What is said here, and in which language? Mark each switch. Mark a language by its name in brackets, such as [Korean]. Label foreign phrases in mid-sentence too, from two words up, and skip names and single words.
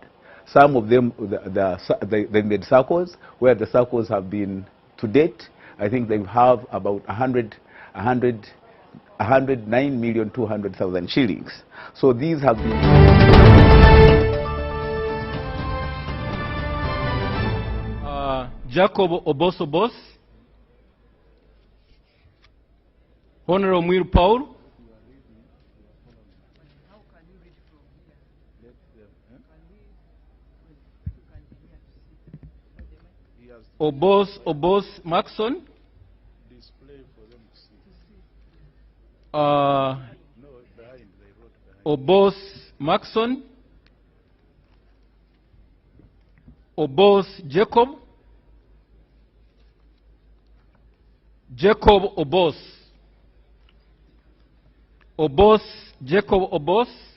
[English] Some of them, they made circles, where the circles have been, to date, I think they have about 109,200,000 shillings. So these have been... Jacob Obos Obos, Honorable Mwiru Paul, Obos Maxon, Obos Maxon, Obos Jacob, Jacob Obos, Obos Jacob Obos,